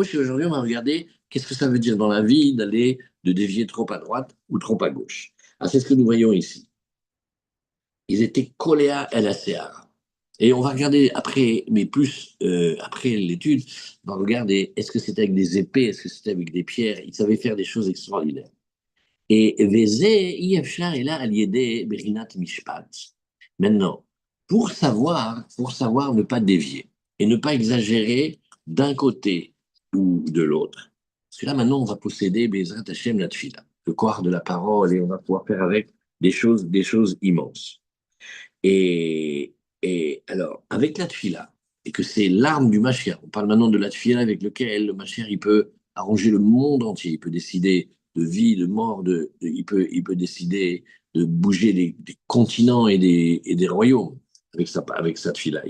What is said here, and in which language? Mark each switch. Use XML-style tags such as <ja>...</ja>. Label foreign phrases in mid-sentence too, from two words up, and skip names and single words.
<fr>Et aujourd'hui, on va regarder qu'est-ce que ça veut dire dans la vie d'aller, de dévier trop à droite ou trop à gauche. Alors, c'est ce que nous voyons ici. Ils étaient coléa el ACR. Et on va regarder après, mais plus après l'étude, on va regarder est-ce que c'était avec des épées, est-ce que c'était avec des pierres. Ils savaient faire des choses extraordinaires.</fr> <he>Et וזה אי אפשר אלא על ידי בחינת משפט.</he> <fr>Maintenant, pour savoir ne pas dévier et ne pas exagérer d'un côté ou de l'autre. Parce que là, maintenant, on va posséder</fr> <he>בעזרת השם</he> <fr>la tfila, le corps de la parole, et on va pouvoir faire avec des choses immenses. Et alors, avec la tfila, et que c'est l'arme du Mashiach, on parle maintenant de la tfila avec lequel le Mashiach, il peut arranger le monde entier, il peut décider de vie, de mort, il peut décider de bouger des continents et des royaumes avec sa tfila.</fr>